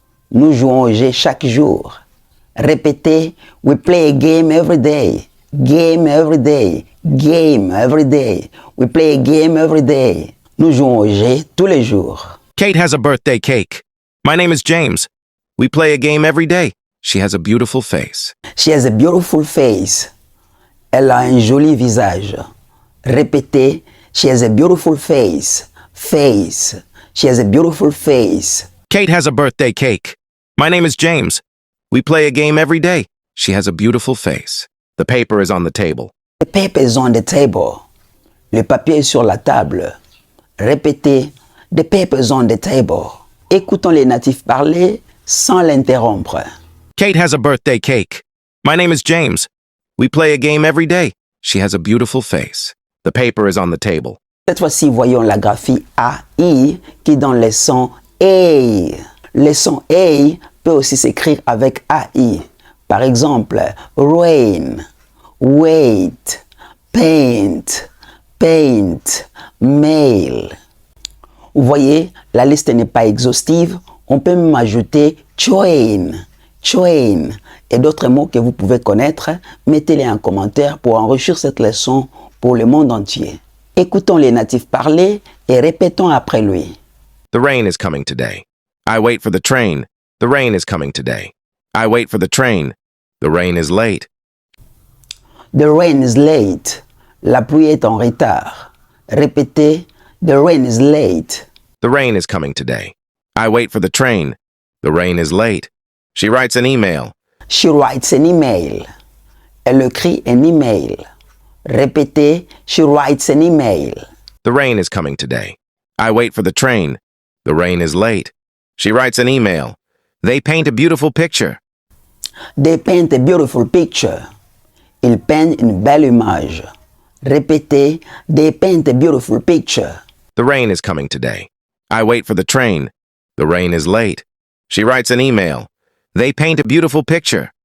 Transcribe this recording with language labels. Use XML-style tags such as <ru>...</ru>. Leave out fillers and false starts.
<fr>Nous jouons au jeu chaque jour. Répétez,</fr> <en>we play a game every day. Game every day. Game every day. We play a game every day.</en> <fr>Nous jouons au jeu tous les jours.</fr> <en>Kate has a birthday cake. My name is James. We play a game every day. She has a beautiful face. She has a beautiful face.</en> <fr>Elle a un joli visage. Répétez,</fr> <en>she has a beautiful face. Face. She has a beautiful face. Kate has a birthday cake. My name is James. We play a game every day. She has a beautiful face. The paper is on the table. The paper is on the table.</en> <fr>Le papier est sur la table. Répétez,</fr> <en>the paper is on the table.</en> <fr>Écoutons les natifs parler sans l'interrompre.</fr> <en>Kate has a birthday cake. My name is James. We play a game every day. She has a beautiful face. The paper is on the table.</en> <fr>Cette fois-ci, voyons la graphie AI qui donne le son A. Le son A peut aussi s'écrire avec AI. Par exemple, rain, wait, paint, paint, mail. Vous voyez, la liste n'est pas exhaustive. On peut même ajouter train, train et d'autres mots que vous pouvez connaître. Mettez-les en commentaire pour enrichir cette leçon pour le monde entier. Écoutons les natifs parler et répétons après lui.</fr> <en>The rain is coming today. I wait for the train. The rain is coming today. I wait for the train. The rain is late. The rain is late.</en> <fr>La pluie est en retard. Répétez,</fr> <en>the rain is late. The rain is coming today. I wait for the train. The rain is late. She writes an email. She writes an email.</en> <fr>Elle écrit un email. Répétez,</fr> <en>she writes an email. The rain is coming today. I wait for the train. The rain is late. She writes an email. They paint a beautiful picture. They paint a beautiful picture.</en> <fr>Ils peignent une belle image. Répétez,</fr> <en>they paint a beautiful picture. The rain is coming today. I wait for the train. The rain is late. She writes an email. They paint a beautiful picture.</en>